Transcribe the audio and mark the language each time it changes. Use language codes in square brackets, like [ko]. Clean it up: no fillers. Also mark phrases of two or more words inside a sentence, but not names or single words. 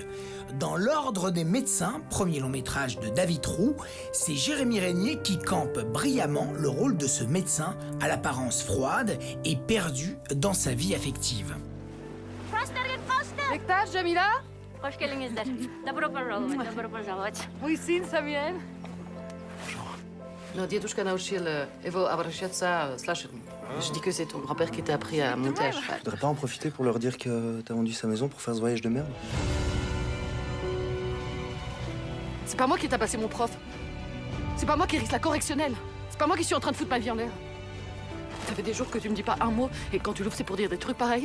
[fr] Dans l'Ordre des médecins, premier long métrage de David Roux, c'est Jérémy Régnier qui campe brillamment le rôle de ce médecin à l'apparence froide et perdu dans sa vie affective. [tr] Bektaş, Jamila? Hoş geldinizler. [ru] Добро пожаловать. Мой сын Самуэль. Но дедушка научил его обращаться с лошадьми. [fr] Je dis que c'est ton grand-père qui t'a appris à monter à cheval. Tu voudrais pas en profiter pour leur dire que t'as vendu sa maison pour faire ce voyage de merde? C'est pas moi qui t'a passé mon prof. C'est pas moi qui risque la correctionnelle. C'est pas moi qui suis en train de foutre ma vie en l'air. Ça fait des jours que tu me dis pas un mot et quand tu l'ouvres c'est pour dire des trucs pareils.